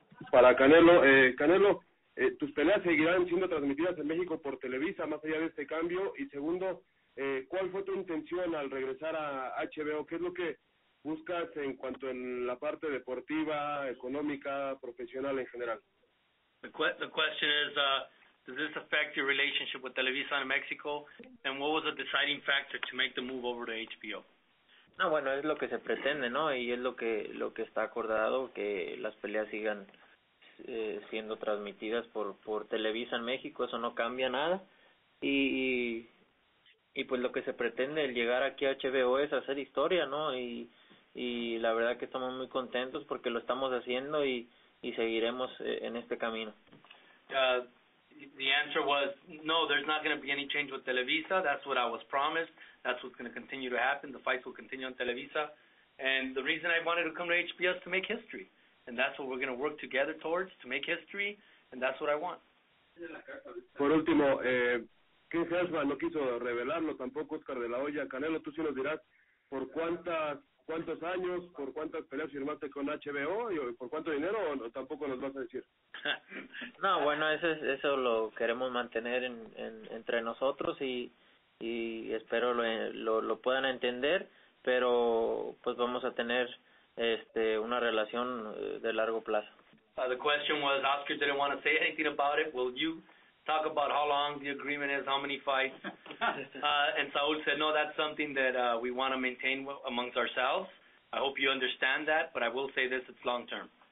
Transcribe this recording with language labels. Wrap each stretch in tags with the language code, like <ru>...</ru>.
<es>Para Canelo, tus peleas seguirán siendo transmitidas en México por Televisa, más allá de este cambio. Y segundo, ¿cuál fue tu intención al regresar a HBO? ¿Qué es lo que buscas en cuanto en la parte deportiva, económica, profesional en general?</es> <en>The question is, does this affect your relationship with Televisa in Mexico? And what was the deciding factor to make the move over to HBO?</en> <es>No, bueno, es lo que se pretende, ¿no? Y es lo que está acordado, que las peleas sigan siendo transmitidas por Televisa en México. Eso no cambia nada. Y pues lo que se pretende el llegar aquí a HBO es hacer historia, ¿no? Y y la verdad que estamos muy contentos porque lo estamos haciendo y seguiremos en este camino.</es> <en>The answer was no, there's not going to be any change with Televisa. That's what I was promised. That's what's going to continue to happen. The fights will continue on Televisa. And the reason I wanted to come to HBO is to make history. And that's what we're going to work together towards, to make history, and that's what I want.</en> <es>Por último, King Hershman no quiso revelarlo tampoco, Oscar de la Hoya. Canelo, tú sí nos dirás por cuántos años, por cuántas peleas firmaste con HBO y por cuánto dinero, o tampoco nos vas a decir. No, bueno, eso lo queremos mantener entre nosotros y espero lo puedan entender, pero pues vamos a tener una relación de largo plazo.</es> <en>The question was, Oscar didn't want to say anything about it. Will you talk about how long the agreement is, how many fights? And Saul said, no, that's something that we want to maintain amongst ourselves. I hope you understand that, but I will say this, it's long term.</en>